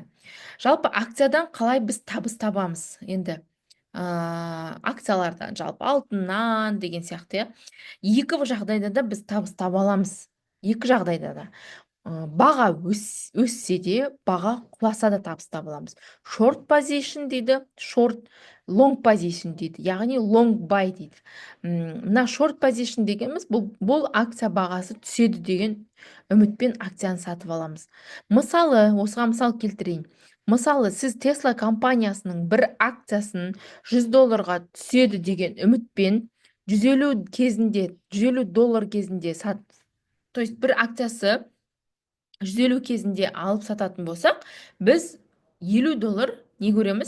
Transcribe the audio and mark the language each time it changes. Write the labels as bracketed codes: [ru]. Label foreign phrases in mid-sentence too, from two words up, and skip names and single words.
[kk] Жалпы акциядан қалай біз табыс табамыз? Енді акциялардан, жалпы алтыннан деген сияқты, екі жағдайда да біз табыс таба аламыз. Екі жағдайда да. Баға өссе де, баға құласа да табыс таба аламыз. [en] Short position [kk] дейді, [en] long position [kk] дейді, яғни [en] long buy [kk] дейді. Мына [en] short position [kk] дегеніміз бұл акция бағасы түседі деген үмітпен акцияны сатып аламыз. Мысалы, осыған мысал келтірейін. Мысалы, сіз Tesla компаниясының бір акциясын $100 түседі деген үмітпен $150 кезінде [ru] то есть [kk] бір акциясы 150 кезінде алып сататын болсақ, біз $50 не көреміз?